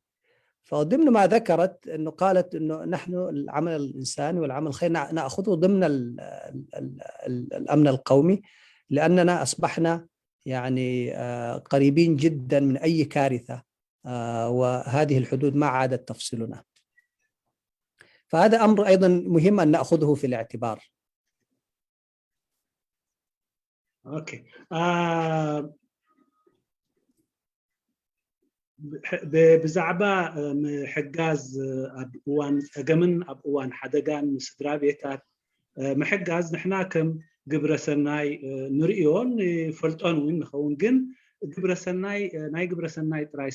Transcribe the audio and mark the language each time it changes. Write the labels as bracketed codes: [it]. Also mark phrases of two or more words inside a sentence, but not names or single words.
[ar] فضمن ما ذكرت أنه قالت أنه نحن العمل الإنساني والعمل الخيري نأخذه ضمن الأمن القومي، لأننا أصبحنا يعني قريبين جدا من أي كارثة، وهذه الحدود ما عادت تفصلنا. فهذا أمر أيضا مهم أن نأخذه في الاعتبار. أوكي. [ti] ብዛዕባ ምሕጋዝ ኣብ እዋን ፀገምን ኣብ እዋን ሓደጋን ስድራ ቤታት ምሕጋዝ ንሕና ከም ግብረ ሰናይ ንሪኦን ፈልጦን እውን ንኸውን፣ ግን ናይ ግብረ ሰናይ ጥራይ